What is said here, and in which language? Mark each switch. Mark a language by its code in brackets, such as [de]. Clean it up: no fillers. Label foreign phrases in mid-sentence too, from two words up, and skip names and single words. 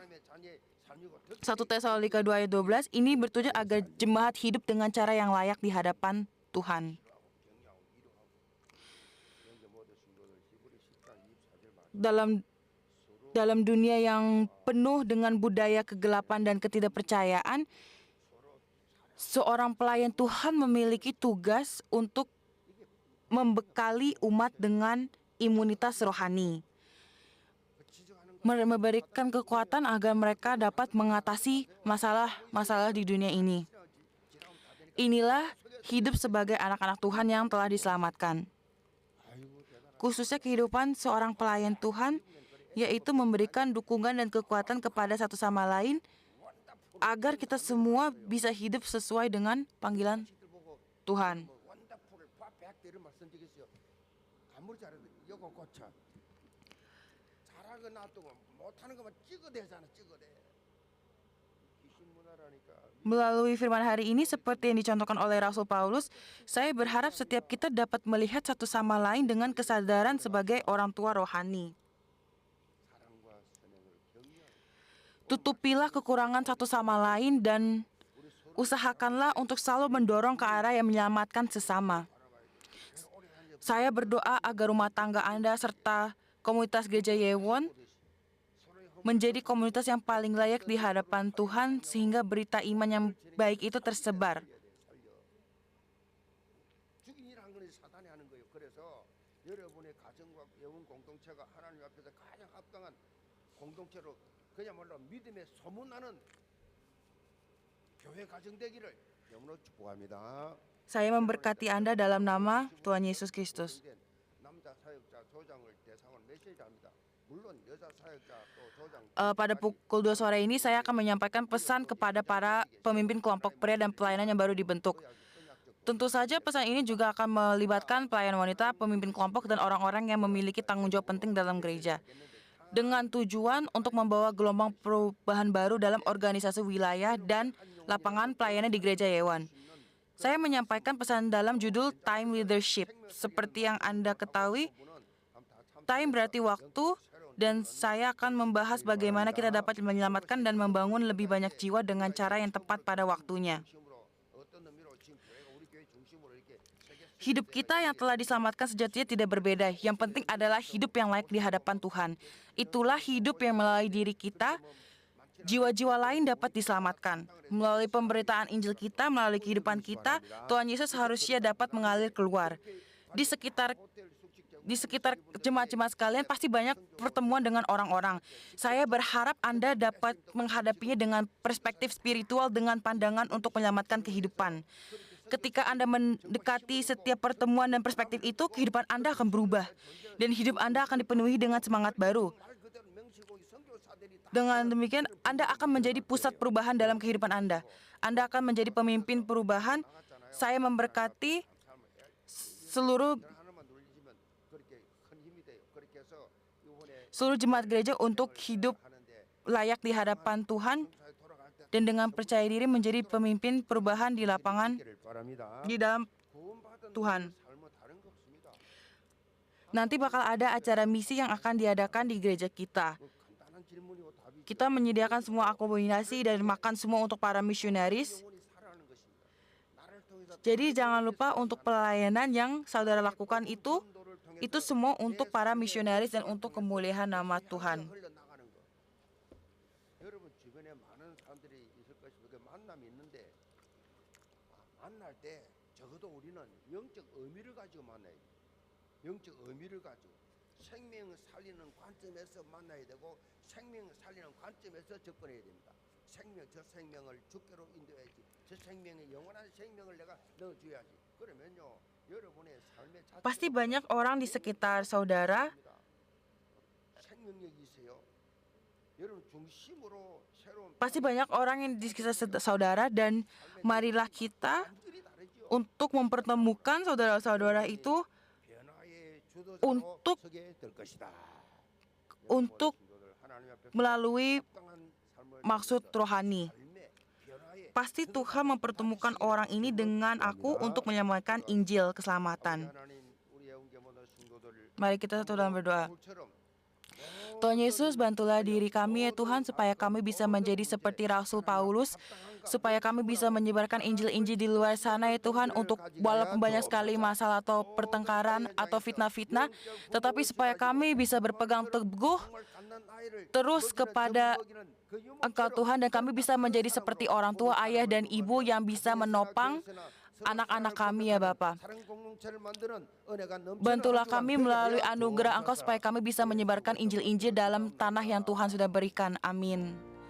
[ko] 하나님의 자녀의 삶이고 [id] 1 Tesalonika 2 ayat 12, ini bertujuan agar jemaat hidup dengan cara yang layak di hadapan Tuhan. [ko] 격려하고 위로하고 그런 모든 신도들 히브리 10장 24절 말 [id] Dalam dunia yang penuh dengan budaya kegelapan dan ketidakpercayaan, seorang pelayan Tuhan memiliki tugas untuk membekali umat dengan imunitas rohani, memberikan kekuatan agar mereka dapat mengatasi masalah-masalah di dunia ini. Inilah hidup sebagai anak-anak Tuhan yang telah diselamatkan. [ko] 아이고 대단하다. [id] Khususnya kehidupan seorang pelayan Tuhan, yaitu memberikan dukungan dan kekuatan kepada satu sama lain agar kita semua bisa hidup sesuai dengan panggilan [ko] 자식들 보고 [id] Tuhan. [ko] 뭐 [en] wonderful perfect [ko] 이런 말 쓴 적 있어요. 아무리 잘해도 이거 고쳐. 잘하고 놔두고 못하는 것만 찍어대잖아 찍어대. 귀신 문화라니까. [id] Melalui firman hari ini seperti yang dicontohkan oleh Rasul Paulus, saya berharap setiap kita dapat melihat satu sama lain dengan kesadaran sebagai orang tua rohani. [ko] 사랑과 선행을 격려하고 [id] Tutupilah kekurangan satu sama lain dan usahakanlah untuk selalu mendorong ke arah yang menyelamatkan sesama. Saya berdoa agar rumah tangga Anda serta komunitas gereja Yewon menjadi komunitas yang paling layak di hadapan Tuhan sehingga berita iman yang baik itu tersebar. [ko] 죽인이라는 건 사단이 하는 거예요. 그래서 여러분의 가정과 영혼 공동체가 하나님 앞에서 가장 합당한 공동체로 그야말로 믿음의 소문나는 교회 가정 되기를 영으로 축복합니다. [id] Saya memberkati Anda dalam nama Tuhan Yesus Kristus. [ko] 남자 사역자 조장을 대상으로 메시지합니다. 물론 여자 사역자 또 조장 [id] Pada pukul 2 sore ini saya akan menyampaikan pesan kepada para pemimpin kelompok pria dan pelayanan yang baru dibentuk. Tentu saja pesan ini juga akan melibatkan pelayan wanita, pemimpin kelompok, dan orang-orang yang memiliki tanggung jawab penting dalam gereja. Dengan tujuan untuk membawa gelombang perubahan baru dalam organisasi wilayah dan lapangan pelayanan di gereja Yewan. Saya menyampaikan pesan dalam judul Time Leadership. Seperti yang Anda ketahui, time berarti waktu, dan saya akan membahas bagaimana kita dapat menyelamatkan dan membangun lebih banyak jiwa dengan cara yang tepat pada waktunya. [ko] 중심으로 어떤 의미로 지금 교회가 우리 교회 중심으로 이렇게 세계 [id] Hidup kita yang telah diselamatkan sejatinya tidak berbeda. Yang penting adalah hidup yang layak di hadapan Tuhan. Itulah hidup yang melalui diri kita, jiwa-jiwa lain dapat diselamatkan. Melalui pemberitaan Injil kita, melalui kehidupan kita, Tuhan Yesus harusnya dapat mengalir keluar. Di sekitar jemaat-jemaat sekalian pasti banyak pertemuan dengan orang-orang. Saya berharap Anda dapat menghadapinya dengan perspektif spiritual dengan pandangan untuk menyelamatkan kehidupan. Ketika Anda mendekati setiap pertemuan dan perspektif itu, kehidupan Anda akan berubah. Dan hidup Anda akan dipenuhi dengan semangat baru. [ko] 말 그대로 명시고 이 선교사들이 다 [id] Dengan demikian, Anda akan menjadi pusat perubahan dalam kehidupan Anda. Anda akan menjadi pemimpin perubahan. Saya memberkati seluruh [ko] 하나만 눌리시면 그렇게 큰 힘이 돼요. 그렇게 해서 이번에 [id] jemaat gereja untuk hidup [ko] 하는데 [id] layak di hadapan Tuhan [ko] 사에 돌아갈 때 [id] dan dengan percaya diri menjadi pemimpin perubahan di lapangan [ko] 기를 바랍니다. [id] di dalam [ko] 구원받은 [id] Tuhan. [ko] 삶은 다른 거 없습니다. [id] Nanti bakal ada acara misi yang akan diadakan di gereja kita. [ko] 뭐 간단한 질문이고 답이 [id] Kita menyediakan semua akomodasi dan makan semua untuk para misionaris. [ko] 영혼이 살아나는 것입니다. 나를 통해서 [id] Jadi jangan lupa untuk pelayanan yang saudara lakukan itu semua untuk para misionaris dan untuk kemuliaan nama Tuhan. [ko] 흘러나가는 거. 여러분 주변에 많은 사람들이 있을 것이고 그 만남이 있는데 만날 때 적어도 우리는 영적 의미를 가지고 만나야 돼. 영적 의미를 가지고 생명 살리는 관점에서 만나야 되고 생명 살리는 관점에서 접근해야 됩니다. 저 생명을 주께로 인도해야지. 저 생명에 영원한 생명을 내가 넣어줘야지. 그러면요 여러분의 삶의 자체가 [id] Pasti banyak orang di sekitar saudara. [ko] 생명력이 있어요. 여러분 중심으로 새로운 [id] Pasti banyak orang yang di sekitar saudara dan marilah kita [ko] 완전히 다르죠. [id] untuk mempertemukan saudara-saudara itu [ko] 변화의 주도자로 [id] untuk- [ko] 서게 될 것이다. [id] untuk [ko] 성도들 하나님 앞에 [id] melalui [ko] 합당한 삶을 [id] maksud rohani. [ko] 삶의 변화의 [id] Pasti Tuhan mempertemukan orang ini dengan aku untuk menyampaikan Injil keselamatan. [ko] 하나님 우리 애운계 모든 성도들 [id] Mari kita satu dalam berdoa. [ko] 바울처럼 [id] Tuhan Yesus, bantulah diri kami ya Tuhan supaya kami bisa menjadi seperti Rasul Paulus, supaya kami bisa menyebarkan Injil-Injil di luar sana ya Tuhan, untuk walaupun banyak sekali masalah atau pertengkaran atau fitnah-fitnah, tetapi supaya kami bisa berpegang teguh [ko] 정말 갓난 아이를 [id] terus kepada [ko] 먹이는 그 유목처럼 [id] Engkau Tuhan, dan kami bisa menjadi seperti orang tua, ayah, dan ibu yang bisa menopang anak-anak kami ya Bapa. [ko] 사랑 공동체를 만드는 은혜가 넘치는 [id] Bantulah [ko] 한 주간 [id] kami [ko] 되게 [id] melalui [ko] 하여 [id] anugerah Engkau [ko] 주옵소서. [id] supaya kami bisa menyebarkan Injil-Injil dalam tanah yang Tuhan sudah berikan. Amin.